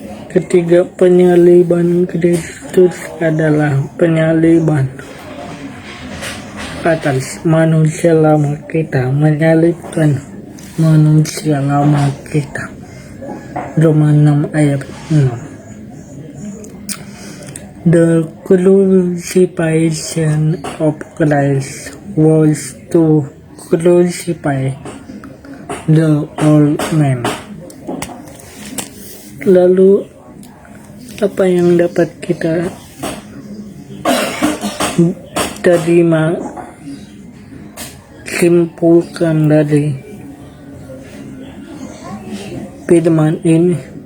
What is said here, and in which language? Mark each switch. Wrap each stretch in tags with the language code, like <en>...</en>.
<id>Ketiga, penyaliban Kristus adalah penyaliban atas manusia lama kita, menyalibkan manusia lama kita. Roma 6 ayat 6.</id> <en>The crucifixion of Christ was to crucify the old man.</en> <id>Lalu apa yang dapat kita terima, simpulkan dari firman ini?</id>